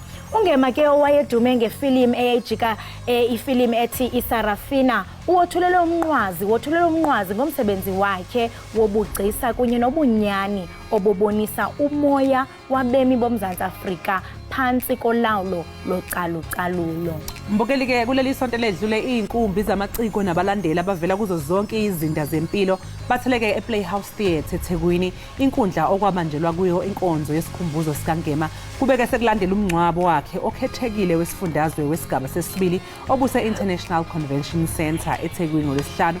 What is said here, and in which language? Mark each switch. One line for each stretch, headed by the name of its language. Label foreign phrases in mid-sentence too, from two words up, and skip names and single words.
Xhosa: uNgema ke owayedume ngefilimu eyayijika ifilimu ethi iSarafina wothulele umnqwazi ngomsebenzi wakhe wobugcisa kunye nobunyani obubonisa umoya wabemi boMzantsi Afrika phansi kolawulo localucalulo.
Zulu: Mbukeli ke kuleli sonto ledlule iinkumbi zamaciko nabalandeli abavela kuzo zonke izinda zempilo batheleke ePlayhouse Theatre eThekwini, inkundla okwabanjelwa kuyo inkonzo yesikhumbuzo sikaNgema. Kubeke sekulandela umncwabo wakhe okhethekile wesifundazwe wesigaba sesibili obuse International Convention Center eThekwini ngolwesihlanu.